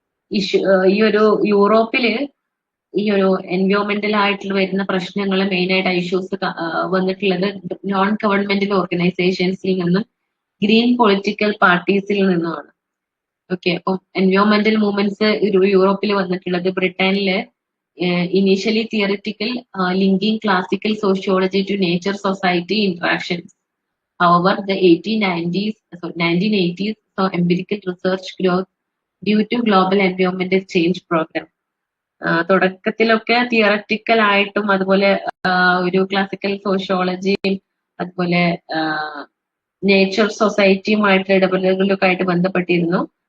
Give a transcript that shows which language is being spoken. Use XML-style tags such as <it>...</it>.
<ml>ഈ ഒരു യൂറോപ്പില് ഈ ഒരു എൻവയോൺമെന്റൽ ആയിട്ടുള്ള വരുന്ന പ്രശ്നങ്ങൾ മെയിൻ ആയിട്ട് ഇഷ്യൂസ് വന്നിട്ടുള്ളത് നോൺ ഗവൺമെന്റൽ ഓർഗനൈസേഷൻസിൽ നിന്നും ഗ്രീൻ പൊളിറ്റിക്കൽ പാർട്ടീസിൽ നിന്നുമാണ്. ഓക്കെ, അപ്പം</ml> <en>എൻവയോൺമെന്റൽ movements</en> <ml>യൂറോപ്പിൽ വന്നിട്ടുള്ളത് ബ്രിട്ടനില്</ml> <en>initially theoretical, linking classical sociology to nature-society interactions. However, the 1980s saw empirical research growth due to global environmental change program.</en> <ml>തുടക്കത്തിലൊക്കെ theoretical ആയിട്ടും അതുപോലെ ഒരു ക്ലാസിക്കൽ സോഷ്യോളജിയും അതുപോലെ നേച്ചർ സൊസൈറ്റിയുമായിട്ടുള്ള ഇടപെടലുകളൊക്കെ ആയിട്ട് ബന്ധപ്പെട്ടിരുന്നു.</ml>